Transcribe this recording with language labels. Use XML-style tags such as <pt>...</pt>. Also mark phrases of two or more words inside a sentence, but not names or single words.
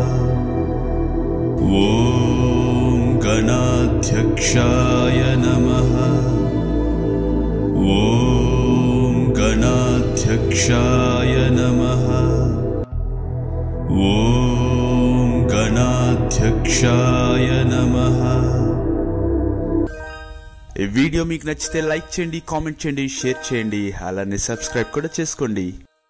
<sa>ॐ गणाध्यक्षाय नमः। ॐ गणाध्यक्षाय नमः। ॐ गणाध्यक्षाय नमः।</sa> <te>ఈ వీడియో మీకు నచ్చితే లైక్ చేయండి, కామెంట్ చేయండి, షేర్ చేయండి, అలానే సబ్స్క్రైబ్ కూడా చేసుకోండి।</te>